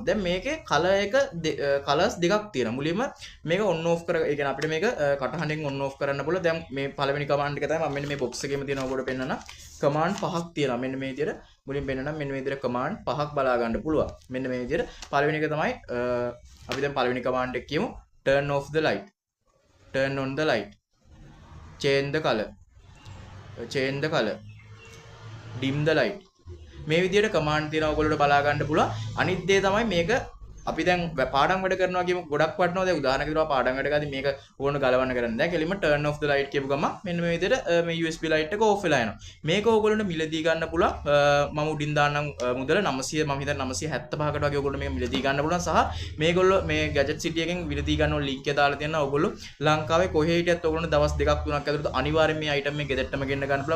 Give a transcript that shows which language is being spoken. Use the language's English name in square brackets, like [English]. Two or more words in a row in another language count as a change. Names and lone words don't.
[Sinhala] දැන් මේකේ color එක colors දෙකක් තියෙනවා. මුලින්ම මේක [English] on off [Sinhala] කර ඒ කියන්නේ අපිට මේක කටහඬෙන් [English] on off [Sinhala] කරන්න පුළුවන්. දැන් මේ පළවෙනි command එක තමයි මම මෙන්න මේ box එකේම තියෙන ඔයගොල්ලෝ පෙන්නන කමාන්ඩ් පහක් තියෙනවා. මෙන්න මේ විදිහට මුලින් පෙන්නනම් මෙන්න මේ විදිහට කමාන්ඩ් පහක් බලා ගන්න පුළුවන්. මෙන්න මේ විදිහට පළවෙනි එක තමයි අපි දැන් පළවෙනි කමාන්ඩ් එක කියමු. [English] turn off the light, turn on the light, change the color, dim the light. [Sinhala] මේ විදිහට කමාන්ඩ් තියෙනවා ඔයගොල්ලෝට බලා ගන්න පුළුවන්. අනිත් දේ තමයි මේක අපි දැන් පාඩම් වැඩ කරනවා කියමු ගොඩක් වටනවා. දැන් උදාහරණයක් විදිහට පාඩම් වැඩ කරද්දී මේක ඕගොල්ලෝ ගලවන්න කරන්නේ. දැන් කෙලින්ම [English] turn off the light [Sinhala] කියපු ගමන් මෙන්න මේ විදිහට මේ [English] USB light [Sinhala] එක off වෙලා යනවා. මේක ඕගොල්ලන්ට මිලදී ගන්න පුළුවන්. මම උඩින් දාන්නම් මුදල 900 මම හිතන්නේ 975කට වගේ ඕගොල්ලෝ මේක මිලදී ගන්න පුළුවන්. සහ මේගොල්ලෝ මේ gadget city එකෙන් මිලදී ගන්න link එක දාලා තියෙනවා. ඕගොල්ලෝ ලංකාවේ කොහේ හිටියත් ඕගොල්ලෝ දවස් දෙකක් තුනක් ඇතුළත අනිවාර්යෙන් මේ item එක ගෙදරටම ගෙන්න ගන්න පුළුවන්.